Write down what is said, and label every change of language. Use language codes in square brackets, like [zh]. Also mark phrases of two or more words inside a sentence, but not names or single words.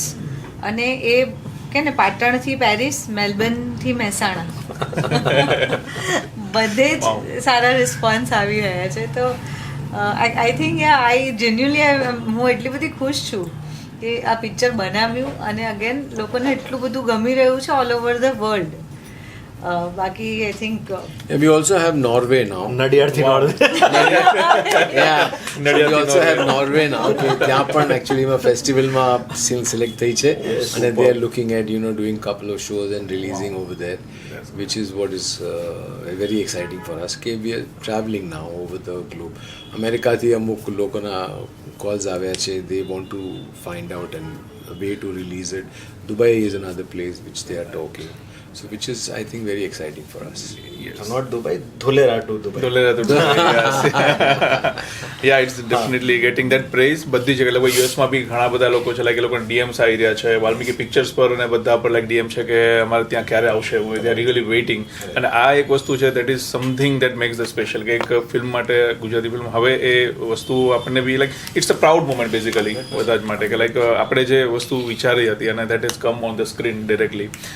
[gu] અને એ કે ને પાટણથી પેરિસ, મેલબર્નથી મહેસાણા બધે જ સારા રિસ્પોન્સ આવી રહ્યા છે. તો [en] I think I genuinely [gu] હું એટલી બધી ખુશ છું કે આ પિક્ચર બનાવ્યું અને અગેન લોકોને એટલું બધું ગમી રહ્યું છે [en] all over the world. બાકી I think we also have Norway now. [gu] નડિયાદથી નોર્વે. [en] Yeah, we also have Norway now. [gu] કે ત્યાં પણ એકચ્યુઅલીમાં ફેસ્ટિવલમાં સિલેક્ટ થઈ છે અને [en] they are looking at doing couple of shows and releasing over there, which is what is very exciting for us. [gu] કે [en] we are traveling now over the globe. [gu] અમેરિકાથી અમુક લોકોના કોલ્સ આવ્યા છે. [en] they want to find out and a way to release it. Dubai is another place which they are talking. So which is I think very exciting for us. Not Dubai, Dholera to Dubai. Dholera to Dubai, yes. Yeah, it's definitely getting that praise. [gu] બધી જગ્યાએ લોકો યુએસમાં બી ઘણા બધા લોકો છે, લાઈક એ લોકોને ડીએમ્સ આવી રહ્યા છે વાલ્મીકી પિક્ચર્સ પર અને બધા પર લાઈક ડીએમ છે કે અમારે ત્યાં ક્યારે આવશે, [en] they are really waiting. [gu] અને આ એક વસ્તુ છે [en] that is something that makes the special, [gu] કે એક ફિલ્મ માટે, ગુજરાતી ફિલ્મ હવે એ વસ્તુ આપણને બી [en] like it's a proud moment basically [gu] બધા જ માટે, કે લાઈક આપણે જે વસ્તુ વિચારી હતી અને [en] that is come on the screen directly.